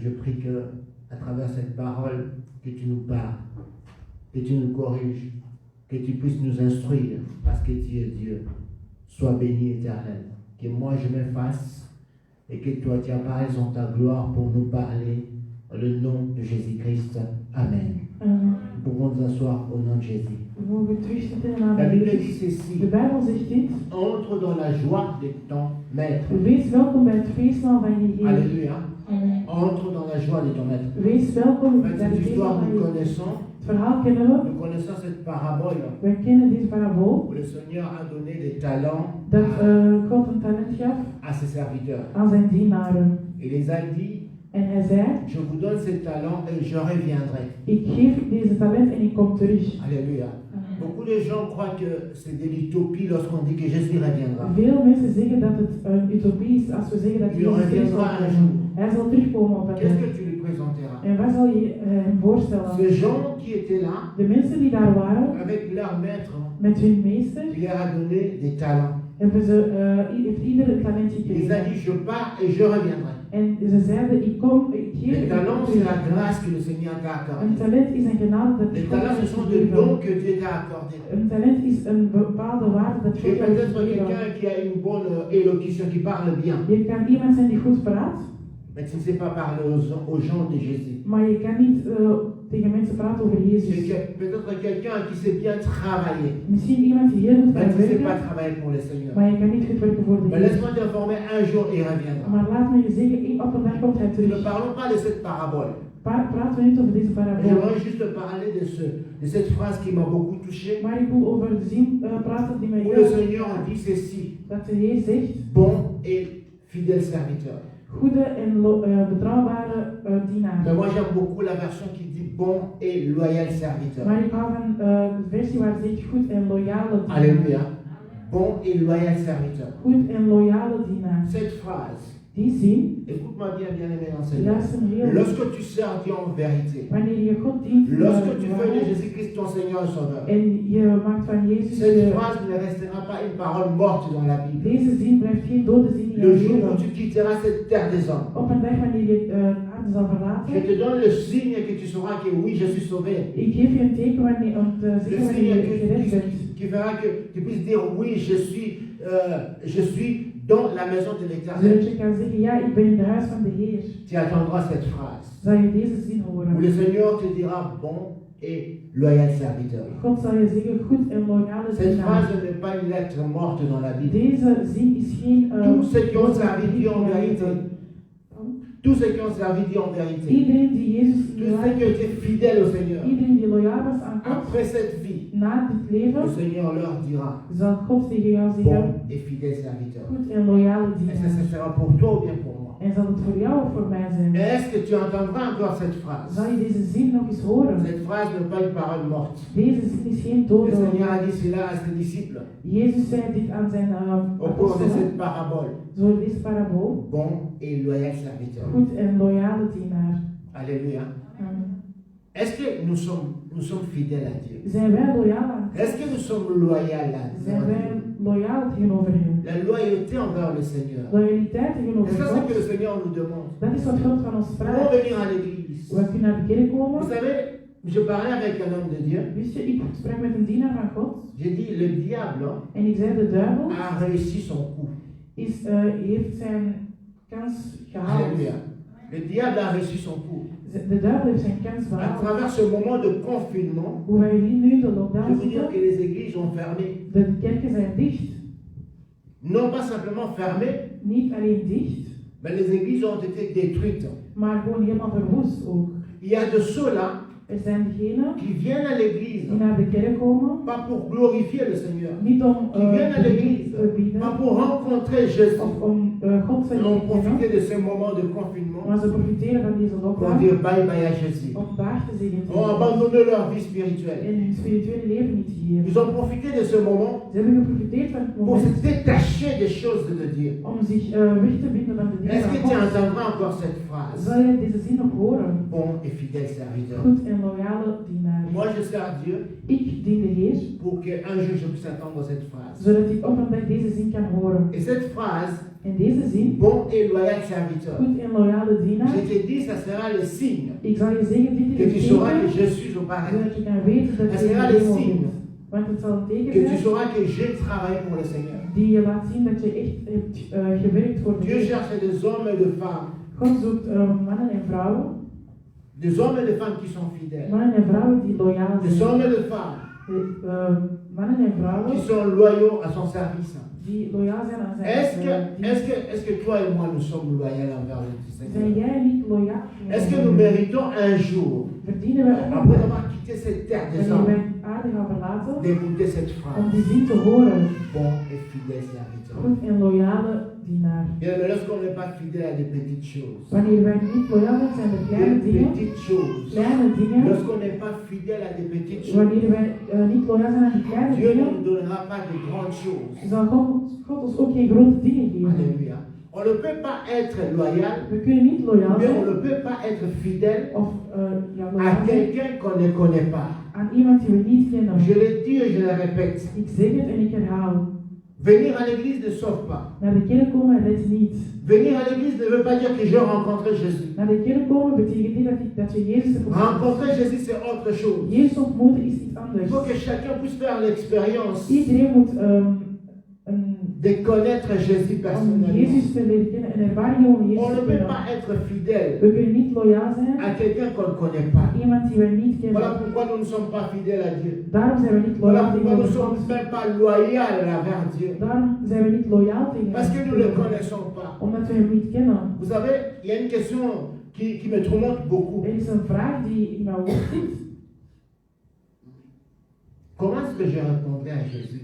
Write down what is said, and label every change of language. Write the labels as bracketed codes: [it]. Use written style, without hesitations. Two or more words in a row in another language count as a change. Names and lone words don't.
[fr] Je prie que, à travers cette parole, que tu nous parles, que tu nous corriges, que tu puisses nous instruire, parce que tu es Dieu. Sois béni, Éternel. Que moi je m'efface et que toi tu apparaisses en ta gloire pour nous parler. Dans le nom de Jésus-Christ. Amen. Amen. Nous pouvons nous asseoir au nom de Jésus. [nl] We mogen terugzitten in de naam [fr] La [nl] van [fr] Bible dit [nl] Jezus. [fr] ceci: [nl] De Bijbel zegt dit. [fr] entre dans la joie de ton maître. [nl] Wees welkom bij het feestmaal van je Heer. [fr] Alléluia. Amen. Entre dans la joie de ton maître. [nl] Wees welkom [fr] En [nl] bij [fr] fait, [nl] het [fr] cette [nl] feestmaal [fr] histoire [nl] van [fr] nous [nl] je Heer. [fr] connaissons. [nl] Het verhaal kennen we. [fr] Nous connaissons cette parabole [nl] We kennen deze parabool. [fr] où le Seigneur a donné des talents [nl] Dat God een talent gaf [fr] à ses serviteurs. [nl] aan zijn dienaren. [fr] Il les a dit: [nl] En hij zei: [fr] je vous donne ces talents et je reviendrai. [nl] ik geef deze talent en ik kom terug. [fr] Alléluia. Beaucoup de gens croient que c'est de l'utopie lorsqu'on dit que Jésus reviendra. [nl] Veel mensen zeggen dat het een utopie is als we zeggen dat [fr] Il [nl] Jezus terug zal [fr] reviendra un [nl] komen. [fr] jour. [nl] Hij zal terugkomen op een [fr] Qu'est-ce [nl] dag. [fr] que tu lui présenteras? [nl] En wat zal je hem voorstellen? [fr] Ces gens qui étaient là, [nl] De mensen die daar waren, [fr] avec leur maître, [nl] met hun meester, [fr] il leur a donné des talents. [nl] hebben ze, heeft ieder een talent [fr] Il les a [nl] gekregen. [fr] dit: je pars et je reviendrai. [nl] En ze zeiden: ik kom, ik geef [fr] Les [nl] ik [fr] talents, [nl] kom [fr] c'est la [nl] terug. [fr] grâce que le Seigneur t'a [nl] Een [fr] accordée. [nl] talent is een genade dat [fr] Les [nl] God [fr] talents, ce [nl] heeft [fr] sont des [nl] gegeven. [fr] dons que Dieu t'a accordés. [nl] Een talent is een bepaalde waarde dat [fr] Tu [nl] God [fr] es [nl] heeft [fr] peut-être [nl] gegeven. [fr] quelqu'un qui a une bonne élocution, qui parle bien. [nl] Je kan iemand zijn die goed praat. [fr] mais tu ne sais pas parler aux gens de Jésus. [nl] Maar je kan niet tegen mensen praten over [fr] C'est [nl] Jezus. [fr] peut-être quelqu'un qui sait bien travailler, [nl] Misschien iemand die heel goed [fr] mais [nl] kan [fr] tu ne sais pas [nl] werken, [fr] travailler pour le Seigneur. [nl] maar je kan niet goed werken voor de [fr] Mais [nl] Heer. [fr] laisse-moi t'informer, un jour il reviendra. [nl] Maar laat me je zeggen, op een dag komt hij [fr] Ne [nl] terug. [fr] parlons pas de cette parabole. [nl] Praten we niet over deze [fr] Mais [nl] parabool. [fr] j'aimerais juste parler de cette phrase qui m'a beaucoup touché, [nl] Maar ik wil over de zin praten die mij [fr] où [nl] heel [fr] le Seigneur dit ceci: [nl] dat de Heer zegt, [fr] bon et fidèle serviteur. [nl] goede en betrouwbare dienaar. [fr] Mais moi j'aime beaucoup la version qui dit bon et loyal serviteur. [nl] Maar ik hou van de versie waar het zegt goed en loyale dienaar. [fr] Alléluia. Bon et loyal serviteur. [nl] Goed en loyale dienaar. [fr] Cette phrase, [nl] Die zin, [fr] écoute-moi bien, bien-aimé enseignant. [nl] luister me heel [fr] Lorsque tu sers Dieu en vérité, [nl] wanneer je God dient [fr] lorsque tu fais de [nl] waarheid, [fr] Jésus-Christ ton Seigneur et Sauveur, [nl] en je maakt van Jezus [fr] cette phrase ne restera pas une parole morte dans la Bible. [nl] deze zin blijft geen dode zin in [fr] Le [nl] je [fr] jour où [nl] leven. [fr] tu quitteras cette terre des hommes, [nl] Op een dag wanneer je aarde zal [fr] je [nl] verlaten, [fr] te donne le signe que tu sauras que oui, je suis sauvé. [nl] ik geef je een teken wanneer, om te [fr] Le [nl] zeggen wanneer [fr] signe [nl] je gered bent. [fr] qui fera que tu puisses dire oui, je suis dans la maison de l'Éternel. [nl] Zodat je kan zeggen, ja, ik ben in het huis van de Heer. [fr] Tu attendras cette phrase [nl] Zal je deze zin [fr] où [nl] horen. [fr] le Seigneur te dira bon et loyal serviteur. [nl] God zal je zeggen, goed en loyale [fr] Cette [nl] dienaar. [fr] phrase n'est pas une lettre morte dans la Bible. [nl] Deze zin is geen [fr] Tous ceux qui ont [nl] woord [fr] servi Dieu en vérité, tous ceux qui ont servi Dieu en vérité, [nl] Iedereen die Jezus [fr] tous ceux qui ont été fidèles au Seigneur, [nl] iedereen die loyaal was aan God, [fr] après cette vie, [nl] na dit [fr] le [nl] leven, [fr] Seigneur leur dira [nl] zal God tegen jou zeggen, [fr] bon et fidèle serviteur. [nl] goed en loyale [fr] Est-ce que [nl] dienaar. [fr] ce sera pour toi ou bien pour moi? [nl] En zal het voor jou of voor mij zijn? [fr] Est-ce que tu entendras encore cette phrase? [nl] Zal je deze zin nog eens horen? [fr] Cette phrase n'est pas une parole morte. [nl] Deze zin is geen [fr] Le [nl] dode. [fr] Seigneur a dit cela à ses disciples [nl] Jezus zei dit aan zijn [fr] au cours de [nl] apostelen, [fr] cette parabole. [nl] zo deze parabool, [fr] Bon et loyal serviteur. [nl] goed en loyale dienaar. [fr] Alléluia. Amen. Est-ce que nous sommes fidèles à Dieu? [nl] Zijn wij loyaal aan [fr] Est-ce que nous sommes loyaux à [nl] Zijn wij [fr] Dieu? [nl] loyaal tegenover hem? [fr] La loyauté envers le Seigneur. [nl] Loyaliteit [fr] Et [nl] tegenover [fr] ça, c'est que le [nl] God, [fr] Seigneur nous demande. [nl] dat is wat God van ons [fr] Comment [nl] vraagt. [fr] venir à l'église? [nl] We kunnen naar de kerk [fr] Vous [nl] komen. [fr] savez, je parlais avec un homme de Dieu. [nl] Wist je, ik sprak met een dienaar van God [fr] J'ai dit, le diable [nl] en ik zei, de duivel [fr] a réussi son coup. [nl] heeft zijn kans gehaald. [fr] Alléluia. Le diable a réussi son coup. [nl] De duivel heeft zijn kans [fr] À [nl] behaald. [fr] travers ce moment de confinement, [nl] Hoe wij hier nu de [fr] je [nl] lockdown [fr] veux dire [nl] zitten, [fr] que les églises ont fermé. [nl] de kerken zijn dicht. [fr] Non pas simplement fermé, [nl] Niet alleen dicht, [fr] mais les églises ont été détruites. [nl] maar gewoon helemaal verwoest ook. [fr] Il y a de ceux-là [nl] Er zijn degenen [fr] qui viennent à l'église, [nl] die naar de kerk komen, [fr] pas pour glorifier le Seigneur, [nl] niet om [fr] qui viennent à l'église, [nl] te bieden [fr] pas pour rencontrer Jésus. [nl] of om God te [fr] Ils ont [nl] kennen, [fr] profité de ce moment de confinement [nl] maar ze profiteren van deze [fr] pour [nl] lockdown [fr] dire [en] bye bye [fr] à Jésus. [nl] om daar te zeggen [fr] Ils ont abandonné leur vie spirituelle. [nl] en hun spirituele leven niet te geven. [fr] Ils ont profité de ce moment [nl] Ze hebben geprofiteerd van het [fr] pour se [nl] moment [fr] détacher des choses de Dieu. [nl] om zich weg te binden van de dingen [fr] Est-ce que [nl] van [fr] tu [nl] God. [fr] entendras encore cette phrase? [nl] Zal je deze zin nog horen? [fr] Bon et fidèle serviteur. [nl] Goed en loyale dienaar. [fr] Moi, je sers Dieu [nl] Ik dien de Heer, [fr] pour qu'un jour je puisse attendre cette phrase. [nl] zodat ik op een dag deze zin kan horen. [fr] Et cette phrase, [nl] En deze zin, [fr] bon et loyal serviteur, [nl] goed en loyale dienaar, [fr] je t'ai dit, ça sera le signe [nl] ik zal je zeggen, dit [fr] que [nl] is [fr] tu [nl] een [fr] sauras que [nl] teken, [fr] je suis au paradis. [nl] zodat je kan weten dat [fr] Dat [nl] je in [fr] sera [nl] de [fr] le [nl] hemel [fr] signe. [nl] bent. Want het zal een teken [fr] Que tu [nl] zijn [fr] sauras que j'ai travaillé pour le Seigneur. [nl] die je laat zien dat je echt hebt gewerkt voor de [fr] Dieu [nl] Heer. [fr] cherche des hommes et des femmes, [nl] God zoekt mannen en vrouwen, [fr] des hommes et des femmes qui sont fidèles, [nl] mannen en vrouwen die loyaal [fr] des [nl] zijn. [fr] hommes et des femmes [nl] Mannen en vrouwen [fr] qui sont loyaux à son service. [nl] die loyaal zijn aan zijn [fr] Est-ce que toi et moi nous sommes loyaux envers le [nl] Zijn [fr] Seigneur? [nl] jij niet loyaal? [fr] Est-ce que nous méritons un jour, [nl] Verdienen wij ook [fr] après [nl] nog [fr] avoir quitté cette terre des [nl] wanneer [fr] hommes, [nl] wij aarde gaan verlaten [fr] d'écouter cette [nl] om [fr] phrase? [nl] die zin te horen? [fr] Bon et fidèle serviteur. [nl] Goed en loyale dienaar. [fr] Bien, mais lorsqu'on n'est pas fidèle à des petites choses, [nl] Wanneer wij niet loyaal zijn, zijn de kleine [fr] des [nl] dingen, [fr] petites choses, [nl] kleine dingen. [fr] lorsqu'on n'est pas fidèle à des petites choses, [nl] Wanneer wij niet loyaal zijn aan die kleine [fr] Dieu ne [nl] dingen, [fr] nous donnera pas de grandes choses. [nl] zal God ons ook geen grote dingen geven. [fr] Alléluia. On ne peut pas être loyal, [nl] We kunnen niet loyaal [fr] mais on [nl] zijn [fr] ne peut pas être fidèle [nl] of ja, [fr] à [nl] loyaal zijn [fr] quelqu'un qu'on ne connaît pas. [nl] aan iemand die we niet kennen. [fr] Je le dis et je le répète. [nl] Ik zeg het en ik herhaal. [fr] Venir à l'église ne sauve pas. [nl] Naar de kerk komen redt niet. [fr] Venir à l'église ne veut pas dire que j'ai rencontré Jésus. [nl] Naar de kerk komen betekent niet dat je Jezus hebt ontmoet. [fr] Rencontrer Jésus, c'est autre chose. [nl] Jezus ontmoeten is iets [fr] Il [nl] anders. [fr] faut que chacun puisse faire l'expérience [nl] Iedereen moet [fr] de connaître Jésus [nl] om [fr] personnellement. [nl] Jezus te leren kennen, een ervaring om [fr] On [nl] Jezus [fr] ne [nl] te [fr] peut [nl] kennen. [fr] pas être fidèle [nl] We kunnen niet loyaal zijn [fr] à quelqu'un qu'on ne connaît pas. [nl] aan iemand die wij niet [fr] Voilà [nl] kennen. [fr] pourquoi nous ne sommes pas fidèles à Dieu. [nl] Daarom zijn we niet [fr] Voilà [nl] loyaal [fr] pourquoi nous ne [nl] tegenover [fr] sommes [nl] God. [fr] même pas loyaux envers Dieu. [nl] Daarom zijn we niet loyaal tegen [fr] Parce que nous ne le [nl] hem. [fr] connaissons pas. [nl] Omdat we hem niet kennen. [fr] Vous savez, il y a une question qui me tourmente beaucoup. [nl] Er is een vraag die in mijn hoofd zit. [fr] Comment est-ce que je répondrai à Jésus